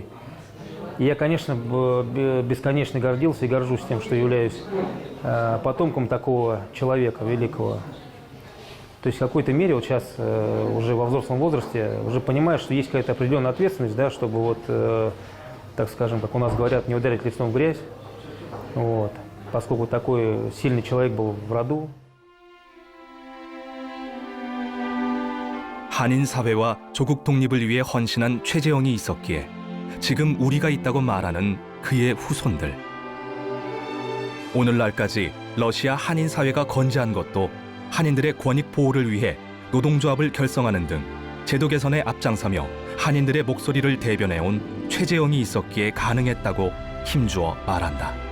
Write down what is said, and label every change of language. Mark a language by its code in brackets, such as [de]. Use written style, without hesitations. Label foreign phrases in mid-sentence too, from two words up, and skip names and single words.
[ru] И я, конечно, бесконечно гордился и горжусь тем, что являюсь потомком такого человека великого. То есть в какой-то мере вот сейчас уже во взрослом возрасте уже понимаешь, что есть какая-то определенная ответственность, да, чтобы вот, так скажем, как у нас говорят, не ударить лицом в грязь. Вот. Поскольку такой сильный человек был в роду. [ko] 한인 사회와 조국 독립을 위해 헌신한 최재형이 있었기에 지금 우리가 있다고 말하는 그의 후손들. 오늘날까지 러시아 한인 사회가 건재한 것도 한인들의 권익 보호를 위해 노동조합을 결성하는 등 제도 개선에 앞장서며 한인들의 목소리를 대변해온 최재형이 있었기에 가능했다고 힘주어 말한다.